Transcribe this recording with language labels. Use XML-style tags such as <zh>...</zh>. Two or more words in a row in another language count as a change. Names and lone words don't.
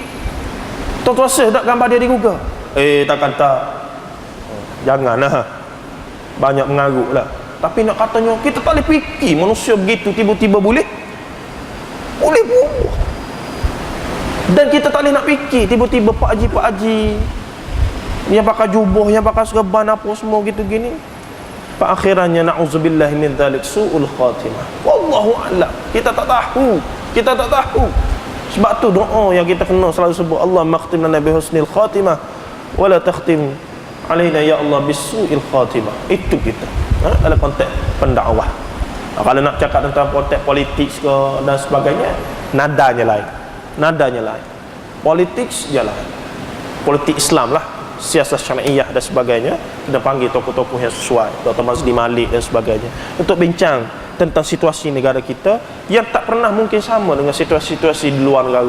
<ms>Tuan-tuan rasa tak gambar dia di Google? Takkan tak. Janganlah, banyak mengarut lah. Tapi nak katanya kita tak boleh fikir manusia begitu tiba-tiba boleh bunuh. Dan kita tak boleh nak fikir tiba-tiba Pak Haji yang pakai jubah, yang pakai serban apa semua gitu gini, akhirannya</ms> <ar>نعوذ بالله من ذلك سوء الخاتمة. والله أعلم.</ar> <ms>Kita tak tahu. Sebab tu doa yang kita kena selalu sebut,</ms> <ar>الله اختم لنا بحسن الخاتمة ولا تختم علينا يا الله بسوء الخاتمة.</ar> <ms>Itu kita dalam konteks pendakwah. Kalau nak cakap tentang konteks politik ke dan sebagainya, nadanya lain. Politik je lah, politik Islam lah, siasat syariah dan sebagainya. Kita panggil tokoh-tokoh yang sesuai, Dr. Mazli Malik dan sebagainya, untuk bincang tentang situasi negara kita yang tak pernah mungkin sama dengan situasi-situasi di luar negara.</ms>